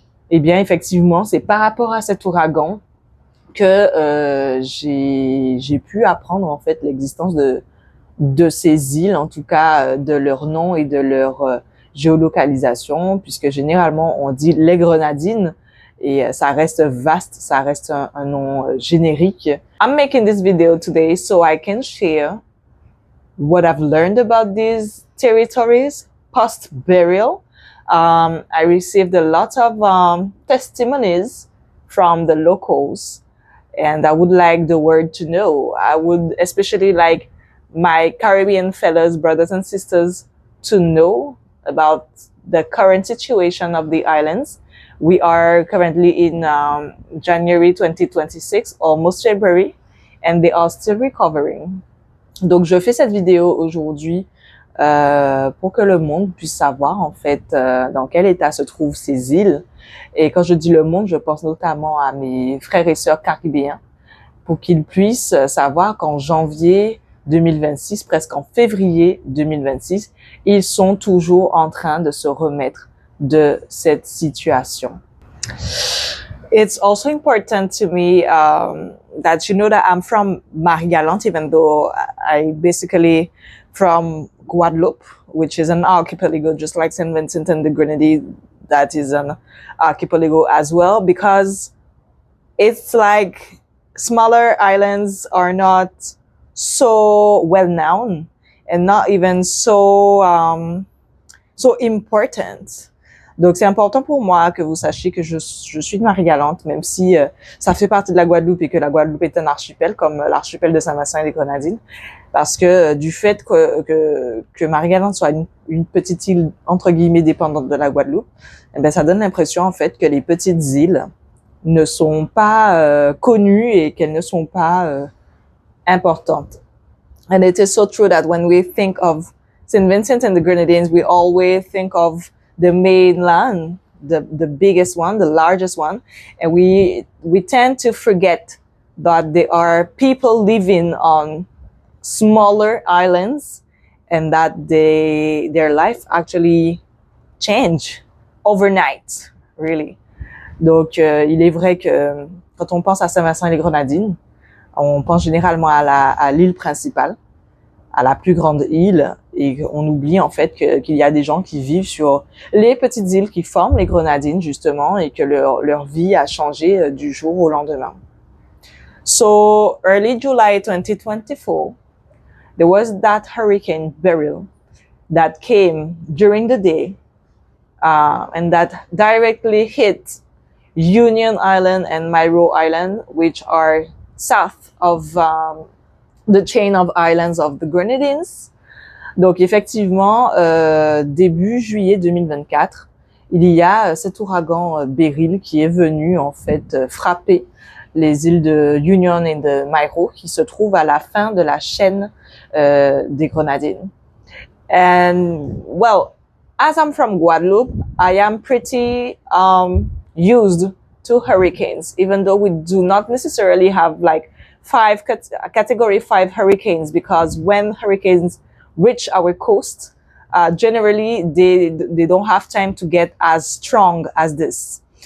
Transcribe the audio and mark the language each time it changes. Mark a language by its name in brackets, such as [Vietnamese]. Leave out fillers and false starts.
[French] Eh bien, effectivement, c'est par rapport à cet ouragan que j'ai pu apprendre en fait l'existence de ces îles, en tout cas de leur nom et de leur géolocalisation, puisque généralement on dit les Grenadines, et ça reste vaste, ça reste un nom générique. [English] I'm making this video today so I can share what I've learned about these territories post-burial. I received a lot of testimonies from the locals, and I would like the world to know. I would especially like my Caribbean fellows, brothers and sisters, to know about the current situation of the islands. We are currently in January 2026, almost February, and they are still recovering. [French] Donc, je fais cette vidéo aujourd'hui pour que le monde puisse savoir, en fait, dans quel état se trouvent ces îles. Et quand je dis le monde, je pense notamment à mes frères et sœurs caribéens, pour qu'ils puissent savoir qu'en janvier 2026, presque en février 2026, ils sont toujours en train de se remettre de cette situation. [English] It's also important to me that you know that I'm from Marie-Galante, even though I basically from Guadeloupe, which is an archipelago, just like Saint Vincent and the Grenadines, that is an archipelago as well, because it's like smaller islands are not so well known and not even so important. [French] Donc, c'est important pour moi que vous sachiez que je suis de Marie-Galante, même si ça fait partie de la Guadeloupe et que la Guadeloupe est un archipel, comme l'archipel de Saint-Vincent et les Grenadines, parce que du fait que Marie-Galante soit une petite île, entre guillemets, dépendante de la Guadeloupe, eh bien, ça donne l'impression, en fait, que les petites îles ne sont pas connues et qu'elles ne sont pas importantes. [English] And it is so true that when we think of Saint Vincent and the Grenadines, we always think of the mainland, the biggest one, the largest one, and we tend to forget that there are people living on smaller islands and that their life actually change overnight, really. [French] Donc, il est vrai que quand on pense à Saint-Vincent et les Grenadines, on pense généralement à l'île principale, à la plus grande île, et on oublie en fait qu'il y a des gens qui vivent sur les petites îles qui forment les Grenadines justement, et que leur vie a changé du jour au lendemain. [English] So early July 2024, there was that hurricane Beryl, that came during the day and that directly hit Union Island and Mayreau Island, which are south of the chain of islands of the Grenadines. [French] Donc effectivement, début juillet 2024, il y a cet ouragan Béryl qui est venu en fait frapper les îles de Union et de Mayreau qui se trouvent à la fin de la chaîne des Grenadines. [English] And well, as I'm from Guadeloupe, I am pretty used to hurricanes, even though we do not necessarily have like category 5 hurricanes, because when hurricanes reach our coast, generally they don't have time to get as strong as this.